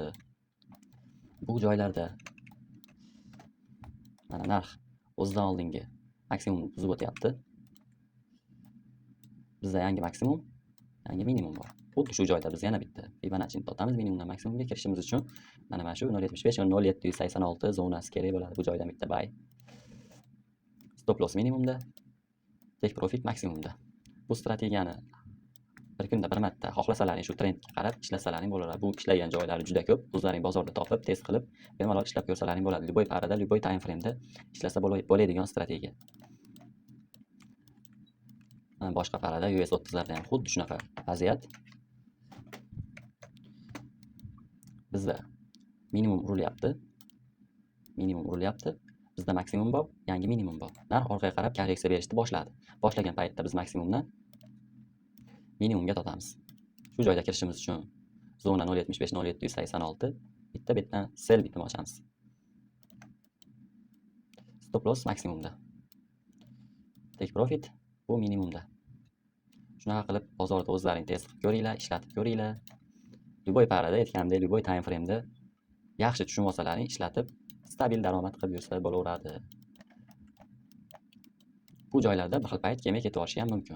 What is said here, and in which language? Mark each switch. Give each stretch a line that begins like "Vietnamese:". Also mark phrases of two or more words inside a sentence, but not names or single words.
Uzbek: Bu joylarda mana narx o'zidan oldingi maksimumni buzib o'tyapti. Bizda yangi maksimum, yangi minimum bor. Xuddi shu joyda biz yana bitta Fibonacci'ni totamiz. Minimumdan maksimumga kirishimiz uchun mana shu 0.75-0.786 zonasi kerak bo'ladi. Bu joydan bitta buy.
English: Stop loss
Uzbek: minimumda,
English: take profit
Uzbek: maksimumda. Bu strategiyani bir kunda bir marta xohlasalaring shu trendga qarab ishlasalaring bo'laveradi. Bu ishlagan joylari juda ko'p. O'zlaring bozorda topib, test qilib, bemalol ishlab ko'rsalaring bo'ladi. Любой parada, любой
English: time frame'da
Uzbek: ishlasa bo'ladigan strategiya. Boshqa parada US 30larda ham xuddi shunaqa vaziyat. Bizda minimum urilyapti. Bizda maksimum bor, yangi minimum bor. Narx orqaga qarab korreksiya berishni boshladi. Boshlagan paytda biz maksimumdan minimumga totamiz. Shu joyda kirishimiz uchun zona 0.75-0.786 bitta betdan sell bitini ochamiz.
English: Stop loss maksimumda. Take profit
Uzbek: bu minimumda. Shunaqa qilib bozorda o'zlaring test qilib ko'ringlar, ishlatib ko'ringlar. Любой parada aytgandek, любой
English: time frame'da
Uzbek: yaxshi tushunib olsalaring, ishlatib stabil daromad qilib yursa bo'laveradi. Bu joylarda bir xil payt kelmay ketib olishi ham mumkin.